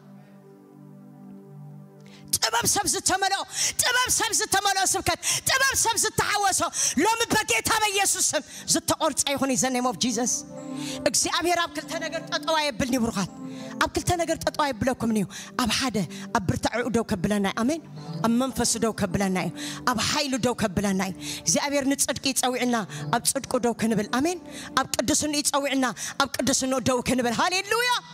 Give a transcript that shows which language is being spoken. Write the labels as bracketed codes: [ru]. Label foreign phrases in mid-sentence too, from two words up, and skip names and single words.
[ti] ጥበብ ሰብ ዝተመልኦ ስብከት ጥበብ ሰብ ዝተሓወሶ ሎሚ በጌታ በኢየሱስ ስም ዝተቆርጸ ይኹን [en] in the name of Jesus [ti] እግዚአብሔር ኣብ ክልተ ነገር ጠጠው አይብልኒ ብሩኻት ኣብ ክልተ ነገር ጠጠው አይብለኩም ንዩ ኣብ ሓደ ኣብ ብርታዕኡ ደው ከብለና ኣሜን ኣብ መንፈስ ደው ከብለና ኣብ ሓይሉ ደው ከብለና እግዚአብሔር ንጽድቅ ይጸውዕና ኣብ ጽድቁ ደው ክንብል ኣሜን ኣብ ቅዱስን ይጸውዕና ኣብ ቅዱስን ደው ክንብል ሃሌሉያ